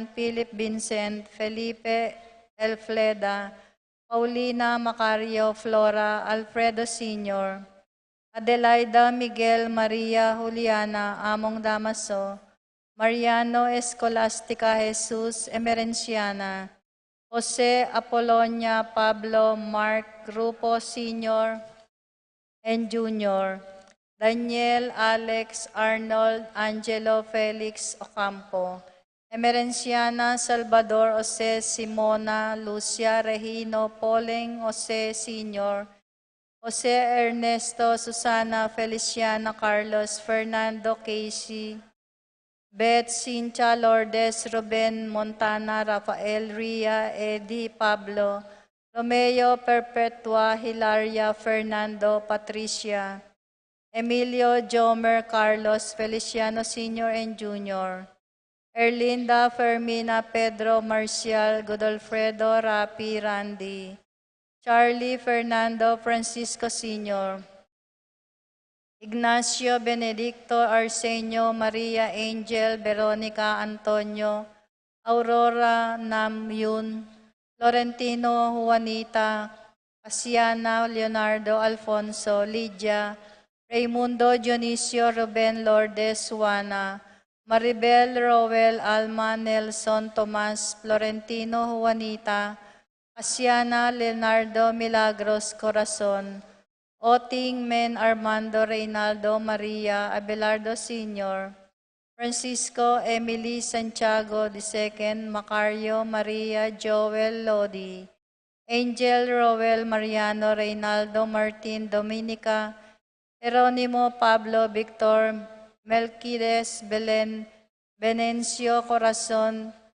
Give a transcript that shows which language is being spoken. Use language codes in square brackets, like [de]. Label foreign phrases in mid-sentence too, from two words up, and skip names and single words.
[en] Philip Vincent, Felipe, Elfleda, Paulina, Macario, Flora, Alfredo Sr., Adelaida, Miguel, Maria, Juliana, Among Damaso, Mariano, Escolastica, Jesus, Emerenciana, Jose, Apolonia, Pablo, Mark, Grupo Senior and Junior, Daniel, Alex, Arnold, Angelo, Felix, Ocampo, Emerenciana Salvador Jose Simona Lucia Regino Poleng Jose Sr., Jose Ernesto Susana Feliciana Carlos Fernando Casey, Beth Cynthia Lourdes Ruben Montana Rafael Ria Eddie Pablo Romeo Perpetua Hilaria Fernando Patricia Emilio Jomer Carlos Feliciano Sr. and Jr. Erlinda Fermina Pedro Marcial Godolfredo Rapi Randy Charlie Fernando Francisco Sr. Ignacio Benedicto Arsenio Maria Angel Veronica Antonio Aurora Namyun Florentino Juanita Asiana Leonardo Alfonso Lydia Raimundo Dionisio Ruben Lourdes Juana Maribel Rowell Alma Nelson Tomas Florentino Juanita Asiana Leonardo Milagros Corazon Oting Men Armando Reynaldo Maria Abelardo Sr., Francisco Emily Santiago II, Macario Maria Joel Lodi, Angel Roel Mariano Reynaldo Martin Dominica, Jeronimo Pablo Victor, Melquides Belen, Benencio Corazon,